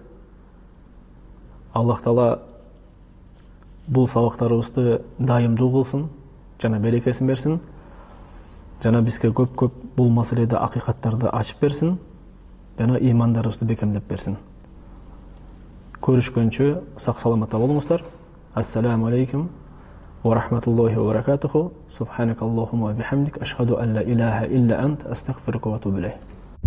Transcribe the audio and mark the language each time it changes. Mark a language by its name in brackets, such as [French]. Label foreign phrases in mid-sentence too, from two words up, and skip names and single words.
[Kyrgyz] Аллах Таала бул сабактарыбызды дайымдуу кылсын, жана берекесин берсин. Жана бизге көп бул маселеде акыйкаттарды ачып берсин, жана имандарыбызды бекемдеп берсин. Көрүшкөнчө сак саламатта болуңуздар. [Arabic] السلام عليكم ورحمة الله وبركاته. سبحانك اللهم وبحمدك أشهد أن لا إله إلا أنت أستغفرك وأتوب إليك.